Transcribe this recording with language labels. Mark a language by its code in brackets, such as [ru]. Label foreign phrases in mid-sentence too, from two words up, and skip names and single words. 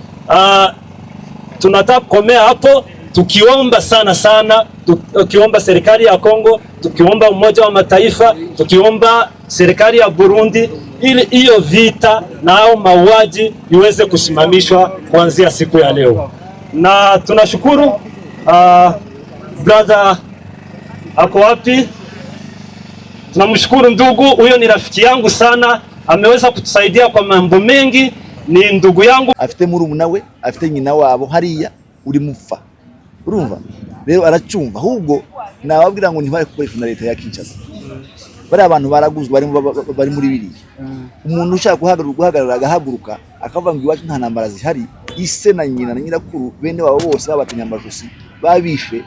[sw] Tunataka kukomea hapo, tukiomba sana, tukiomba serikali ya Kongo, tukiomba Umoja wa Mataifa, tukiomba serikali ya Burundi ili hiyo vita na hao mauaji iweze kusimamishwa kuanzia siku ya leo. Na tunashukuru brother ako wapi? Tunamshukuru ndugu, huyo ni rafiki yangu sana, ameweza kutusaidia kwa mambo mengi, ni ndugu yangu. [rw] Afite murumuna we, afite nyina wabo hariya uri mufa. Urumva? Rero aracumva, ahubwo nababwira ngo ntibare kukoreshwa na leta ya Kinshasa. Bari abantu baraguzwe bari muri biriya. Umuntu ushaka guhagarara agahaguruka akavuga ngo iwacu nta ntambara zihari, ise na nyina na nyirakuru bene wabo bose babatanyamajosi babishe.